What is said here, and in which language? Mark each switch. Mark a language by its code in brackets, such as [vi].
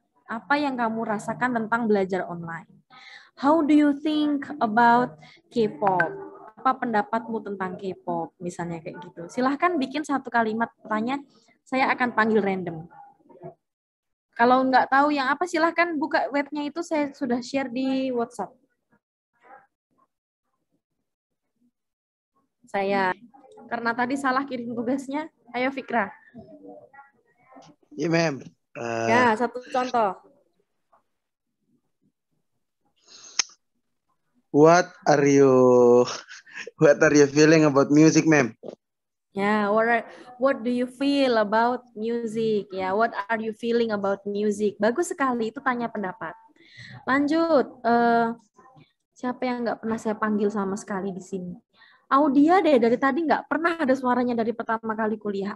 [id] Apa yang kamu rasakan tentang belajar online? [en] How do you think about K-pop? [id] Apa pendapatmu tentang K-pop? Misalnya kayak gitu. Silahkan bikin satu kalimat pertanyaan, saya akan panggil random. Kalau nggak tahu yang apa, silahkan buka webnya, itu saya sudah share di WhatsApp. Saya, karena tadi salah kirim tugasnya. Ayo Fikra. Iya, Mem. Ya, satu contoh. [en] What are you feeling about music, Mem? [id] Ya, [en] what do you feel about music? [id] Ya, [en] what are you feeling about music? [id] Bagus sekali, itu tanya pendapat. Lanjut, siapa yang nggak pernah saya panggil sama sekali di sini? Audia deh, dari tadi nggak pernah ada suaranya dari pertama kali kuliah.